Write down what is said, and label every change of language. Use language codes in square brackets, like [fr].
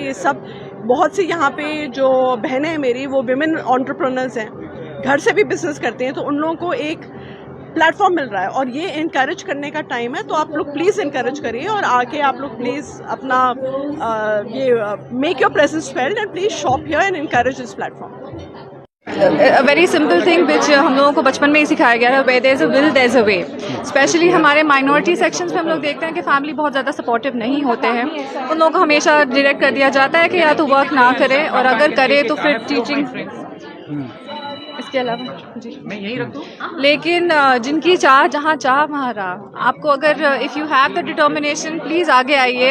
[hi] ये सब बहुत सी यहाँ पे जो बहनें हैं मेरी, वो विमेन एंटरप्रेन्योर्स हैं, घर से भी बिजनेस करते हैं, तो उन लोगों को एक प्लेटफॉर्म मिल रहा है और ये इनकरेज करने का टाइम है। तो आप लोग प्लीज़ इनकरेज करिए और आके आप लोग प्लीज़ अपना ये [en] Make your presence felt and please shop here and encourage this platform. A very simple thing which [hi] हम लोगों को बचपन में ही सिखाया गया है, [en] where there is a will there is a way। [hi] Specially हमारे माइनॉरिटी सेक्शंस में हम लोग देखते हैं कि फैमिली बहुत ज़्यादा सपोर्टिव नहीं होते हैं। उन लोगों को हमेशा डायरेक्ट कर दिया जाता है कि या तो वर्क ना करे और अगर करे तो फिर टीचिंग, इसके अलावा जी मैं यही रख दूँ। लेकिन जिनकी चाह जहाँ चाह वहाँ राह। आपको अगर [en] if you have the determination [hi] please आगे आइए।